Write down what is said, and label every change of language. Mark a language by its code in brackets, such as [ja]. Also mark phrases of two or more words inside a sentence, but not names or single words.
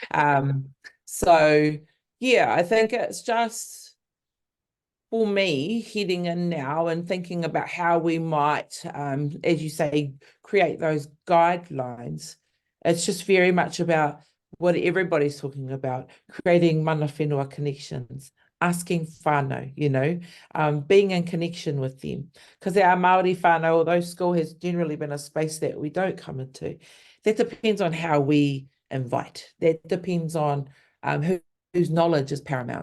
[en] So yeah, I think it's just, for me, heading in now and thinking about how we might, as you say, create those guidelines. It's just very much about what everybody's talking about, creating [mi] mana whenua [en] connections, asking whānau, you know, being in connection with them. Because our Māori whānau, although school has generally been a space that we don't come into, that depends on how we invite. That depends on whose knowledge is paramount.